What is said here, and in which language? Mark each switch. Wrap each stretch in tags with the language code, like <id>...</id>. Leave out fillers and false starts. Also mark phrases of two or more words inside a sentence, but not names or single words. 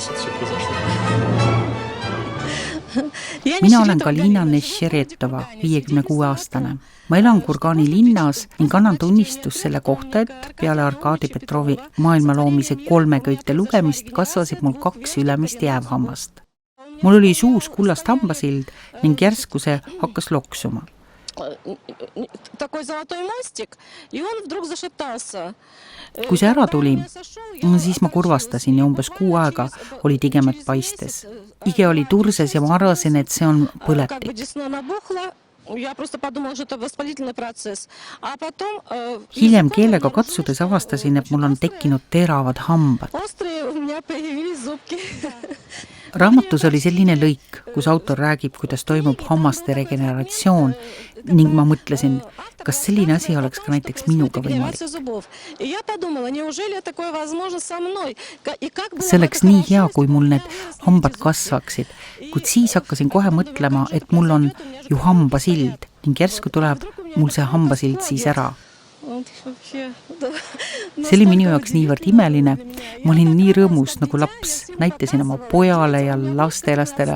<et>Mina olen Galina Nešeretova, 56-aastane. Ma elan Kurgani linnas ning annan tunnistus selle kohta, et peale Arkadi Petrovi maailma loomise 3 köite lugemist kasvasid mul 2 ülemist jäävhammast. Mul oli suus kullast hambasild ning järsku see hakkas loksuma.</et> <ru>Такой золотой мостик, и он вдруг зашептался.</ru> <et>Kui see ära tuli, siis ma kurvastasin ja umbes 6 aega oli tigemet paistes. Ige oli turses ja ma arvasin, et see on põletik.</et> <ru>Я просто подумала, что это воспалительный процесс. А потом</ru> <et>Hiljem keelega katsudes avastasin, et mul on tekkinud teravad hambad.</et> <ru>острые у меня появились зубки.</ru> <et>Raamatus oli selline lõik, kus autor räägib, kuidas toimub hammaste regeneratsioon ning ma mõtlesin, kas selline asi oleks ka näiteks minuga võimalik.</et> <ru>И я подумала, неужели такое возможно со мной? И как было</ru> <et>See oleks nii hea, kui mul need hambad kasvaksid, kuid siis hakkasin kohe mõtlema, et mul on ju hambasild ning järsku tuleb mul see hambasild siis ära. See oli minu jaoks niivõrd imeline. Ma olin nii rõõmus nagu laps. Näitasin oma pojale ja lastelastele.</et>